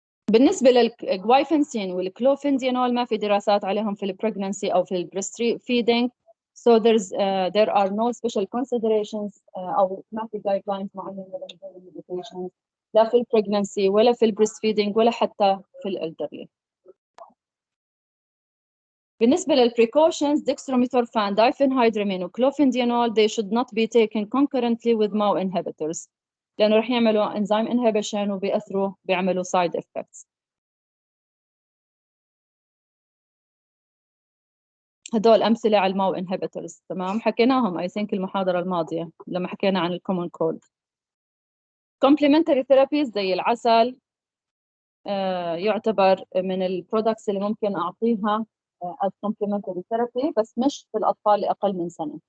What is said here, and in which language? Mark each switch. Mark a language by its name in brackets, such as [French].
[Arabic] بالنسبة للجوايفنسين والكلوفندينول ما في دراسات عليهم في البريجننسي أو في البريست فيدينج. [English] So there are no special considerations [Arabic] أو ما في guidelines معينة للميديكيشنز لا في البريجننسي ولا في البريست فيدينج ولا حتى في الالدرلي. [English] بالنسبة للprecautions dextromethorphan, diphenhydramine وclofindinol they should not be taken concurrently with MAO inhibitors [Arabic] لأنه رح يعملوا [English] enzyme inhibition [Arabic] وبيأثروا بيعملوا [English] side effects. [Arabic] هدول أمثلة على الماو inhibitors، تمام، حكيناهم [English] I think [Arabic] المحاضرة الماضية لما حكينا عن الcommon cold. [English] complementary therapies [Arabic] زي العسل يعتبر من البرودكتس اللي ممكن أعطيها [English] as complementary therapy [Arabic] بس مش في الأطفال اللي أقل من سنة.